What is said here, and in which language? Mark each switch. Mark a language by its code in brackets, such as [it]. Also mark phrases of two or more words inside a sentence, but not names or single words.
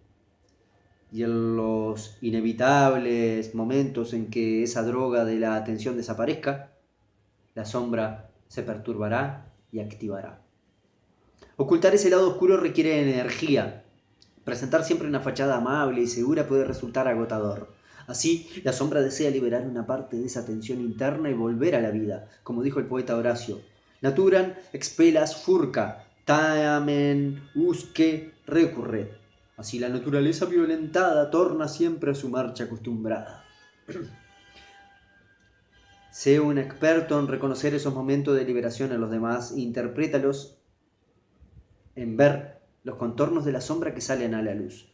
[es] Y en los inevitables momentos en que esa droga de la atención desaparezca, la sombra se perturbará y activará. Ocultar ese lado oscuro requiere energía. Presentar siempre una fachada amable y segura puede resultar agotador. Así, la sombra desea liberar una parte de esa tensión interna y volver a la vida, como dijo el poeta Horacio. [la] Naturam expellas furca, tamen usque recurret. [es] Así la naturaleza violentada torna siempre a su marcha acostumbrada. Sé un experto en reconocer esos momentos de liberación en los demás e interprétalos en ver los contornos de la sombra que salen a la luz.